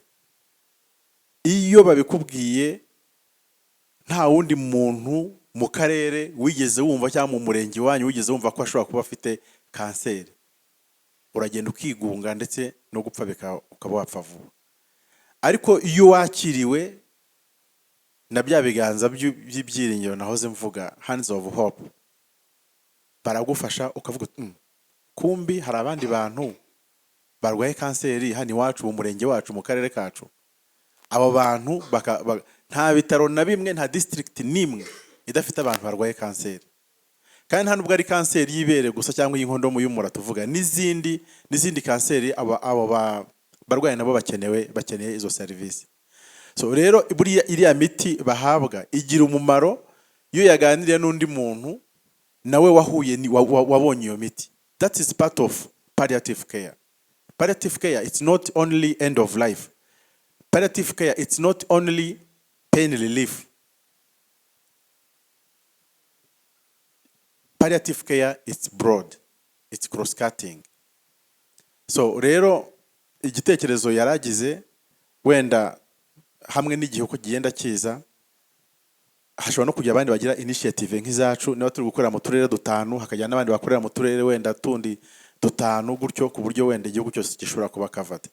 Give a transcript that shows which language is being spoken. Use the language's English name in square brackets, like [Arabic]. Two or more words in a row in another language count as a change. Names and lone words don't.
[Kinyarwanda] Iyo babikubwiye nta wundi muntu mu karere wigeze wumva cyangwa mu murenge wanyu wigeze wumva ko ashobora kuba afite kanseri, uragenda ukigunga ndetse no gupfa ukaba wapfa vuba. Ariko iyo wakiriwe na bya biganza by'ibyiringiro nahoze mvuga, [English] hands of hope, [Kinyarwanda] baragufasha ukavuga kumbi hari abandi bantu barwaye kanseri hano iwacu mu murenge wacu mu karere kacu. Abo bantu nta bitaro na bimwe, nta district nimwe idafite abantu barwaye kanseri. Kandi nta nubwo ari kanseri y'ibere gusa cyangwa y'inkondo y'umura tuvuga, n'izindi kanseri abo barwaye nabo bakeneye izo service. So rero buriya iriya miti bahabwa igira umumaro iyo yaganiriye n'undi muntu nawe wahuye wabonye iyo miti. [English] That is part of palliative care. Palliative care, it's not only end of life. Palliative care, it's not only pain relief. Palliative care, it's broad. It's cross-cutting. [Kinyarwanda] So rero igitekerezo yaragize wenda hamwe n'igihe uko gigenda kiza hashobora no kujya abandi bagira initiative nk'izacu niba turi gukorera mu turere dutanu hakajya n'abandi bakorera mu turere wenda tundi dutanu gutyo ku buryo wenda igihugu cyose gishobora kuba covered.